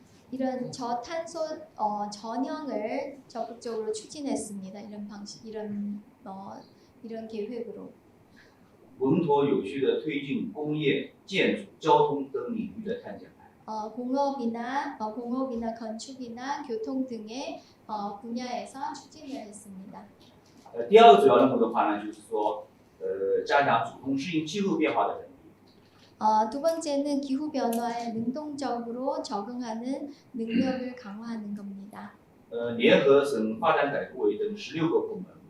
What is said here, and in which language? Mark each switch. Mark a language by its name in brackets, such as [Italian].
[Korean] 이런 저탄소 전형을 적극적으로 추진했습니다. 이런 방식, 이런 계획으로. [Chinese] 稳妥有序地推进工业、建筑、交通等领域的碳减排。 [Korean] 공업이나 건축이나 교통 등의 분야에서 추진을 했습니다. [Chinese] 第二个主要任务的话呢，就是说，加强主动适应气候变化的能力。 [Korean] 두 번째는 기후 변화에 능동적으로 적응하는 능력을 강화하는 겁니다. [Chinese] 联合省发展改革委等16个部门，